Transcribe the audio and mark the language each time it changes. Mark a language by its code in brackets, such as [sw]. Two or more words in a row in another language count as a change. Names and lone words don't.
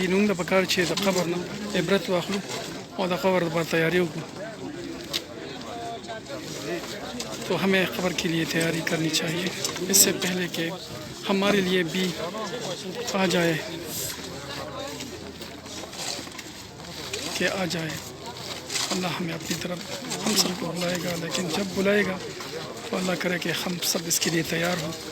[ps] نو موږ ته پکار چې د قبر نه عبرت واخلو اور د قبر پر تیاری وکړو. [ur] تو ہمیں قبر کے لیے تیاری کرنی چاہیے اس سے پہلے کہ ہمارے لیے بھی آ جائے اللہ ہمیں اپنی طرف ہم سب کو بلائے گا، لیکن جب بلائے گا تو اللہ کرے کہ ہم سب اس کے لیے تیار ہوں.